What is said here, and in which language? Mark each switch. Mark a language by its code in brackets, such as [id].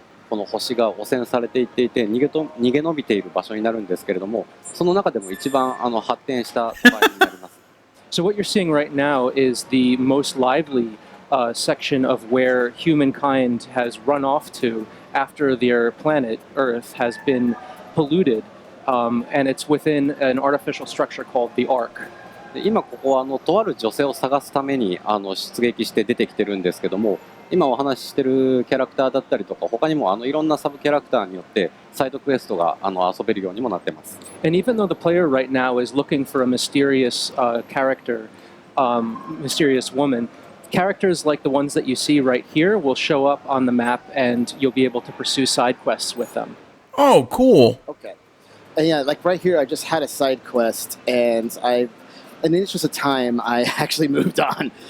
[ja] この星が汚染されていっていて逃げ延びている場所になるんですけれども、その中でも一番発展した場合になります。 [en] So what you're seeing right now is the most lively section of where humankind has run off to after their planet Earth has been polluted, and it's within an artificial structure called the Ark. [ja] 今ここはとある女性を探すために出撃して出てきてるんですけども、今お話ししてるキャラクターだったりとか他にもいろんなサブキャラクターによってサイドクエストが遊べるようにもなってます。 [en] And even though the player right now is looking for a mysterious character, mysterious woman, characters like the ones that you see right here will show up on the map and you'll be able to pursue side quests with them. Oh, cool. Okay. And yeah, right here I just had a side quest and in the interest of time, I actually moved on.